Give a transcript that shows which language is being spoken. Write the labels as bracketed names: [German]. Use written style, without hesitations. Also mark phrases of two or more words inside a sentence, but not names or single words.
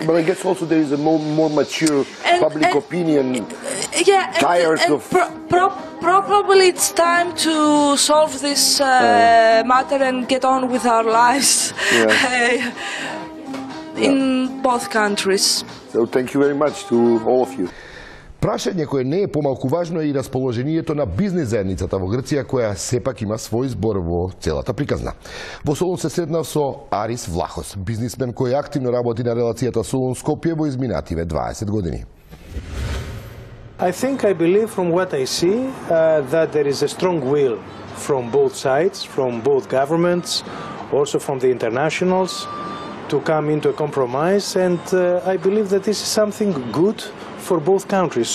[English] But I guess also there is a more mature public opinion, tired of... Probably it's time to solve this matter and get on with our lives in both countries. So thank you very much to all of you. [Macedonian] Прашање кое не е помалку важно е и расположението на бизнис заедницата во Грција, која сепак има свој збор во целата приказна. Во Солун се сретнав со Арис Влахос, бизнисмен кој активно работи на релацијата Солун-Скопје во изминативе 20 години. [English] I believe from what I see that there is a strong will from both sides, from both governments, also from the internationals, to come into a compromise, and I believe that this is something good for both countries.